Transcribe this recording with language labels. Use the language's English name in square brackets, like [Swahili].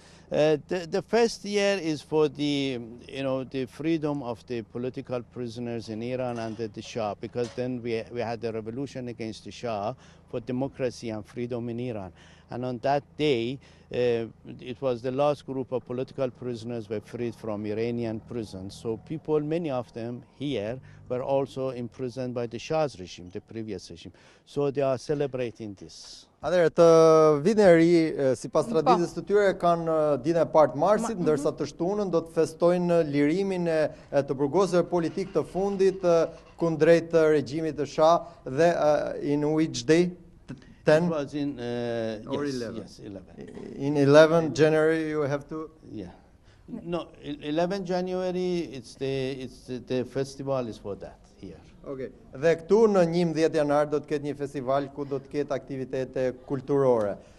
[English] The first year is for the freedom of the political prisoners in Iran under the Shah, because then we had the revolution against the Shah for democracy and freedom in Iran. And on that day, it was the last group of political prisoners were freed from Iranian prisons. So people, many of them here, were also imprisoned by the Shah's regime, the previous regime. So they are celebrating this. [Albanian] Atëherë të vitin e ri, sipas traditës të tyre, kanë ditën e parë të marsit, ndërsa të shtunën do të festojnë lirimin e të burgosëve politik të fundit kundrejt regjimit të Shah, dhe [English] in which day? 10? It was in or yes, 11? Yes, 11. In 11 January you have to... Yeah. No, 11 January, it's the festival is for that here. Okay. [Albanian] Dhe këtu në 11 janar do të ketë një festival ku do të ketë aktivitete kulturore.